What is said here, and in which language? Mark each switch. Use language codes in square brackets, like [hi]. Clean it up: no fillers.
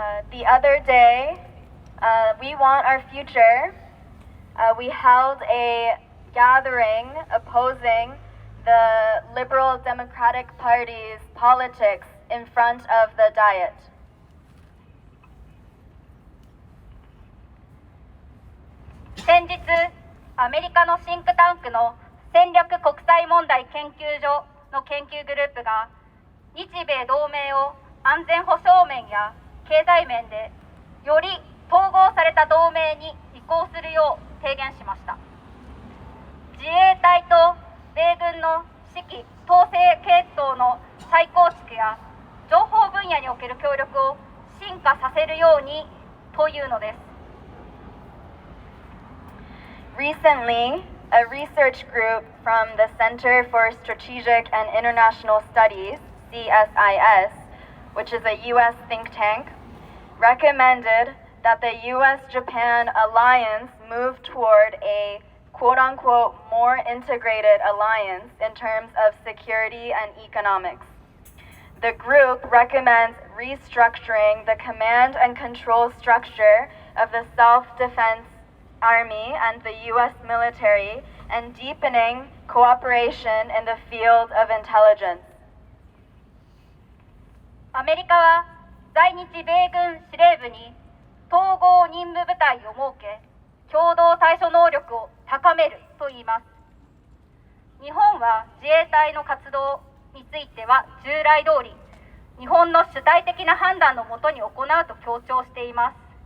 [en] The other day, we want our future. We held a gathering opposing the Liberal Democratic Party's politics in front of the Diet. [ja] 先日、アメリカのシンクタンクの戦略国際問題研究所の研究グループが日米同盟を安全保障面や経済面でより統合された同盟に移行するよう提言しました。自衛隊と米軍の指揮統制系統の再構築や情報分野における協力を進化させるようにというのです。 [en] Recently, a research group from the Center for Strategic and International Studies, CSIS, which is a U.S. think tank, recommended that the U.S.-Japan alliance move toward a quote-unquote more integrated alliance in terms of security and economics. The group recommends restructuring the command and control structure of the self-defense Army and the U.S. military and deepening cooperation in the field of intelligence. [ja] アメリカは在日米軍司令部に統合任務部隊を設け、共同対処能力を高めると言います。日本は自衛隊の活動については従来通り、日本の主体的な判断のもとに行うと強調しています。